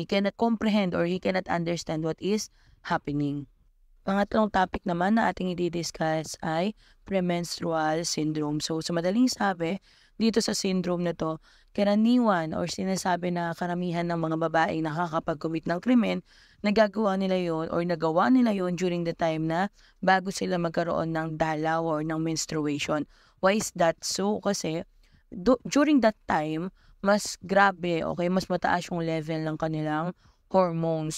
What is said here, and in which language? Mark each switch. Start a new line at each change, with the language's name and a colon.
English: He cannot comprehend or he cannot understand what is happening.
Filipino: Pangatlong topic naman na ating i-discuss ay premenstrual syndrome. So sa madaling sabi, dito sa syndrome na to, karaniwan or sinasabi na karamihan ng mga babaeng nakakapag-commit ng krimen, nagawa nila yon
English: during the time
Filipino: na bago sila magkaroon ng dalaw or ng menstruation.
English: Why is that so?
Filipino: Kasi
English: during that time,
Filipino: mas grabe, mas mataas yung level ng kanilang hormones.